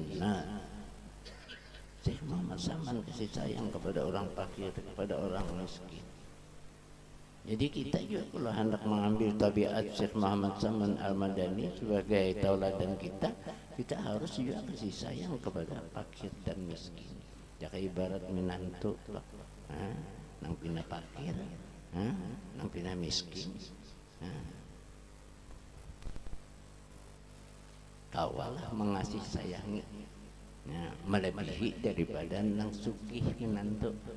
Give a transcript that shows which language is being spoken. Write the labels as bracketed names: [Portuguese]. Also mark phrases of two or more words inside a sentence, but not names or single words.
[Indonesian] Nah, Syekh Muhammad Saman kasih sayang kepada orang fakir, kepada orang miskin. Jadi kita juga kalau hendak mengambil tabiat Syekh Muhammad Saman Al-Madani sebagai tauladan kita, kita harus juga kasih sayang kepada fakir dan miskin. [Banjar] Jaka ibarat menantu, nang pina fakir, nang pina miskin. Kawalah mengasih sayangi, melebihi daripada nang sugih menantu.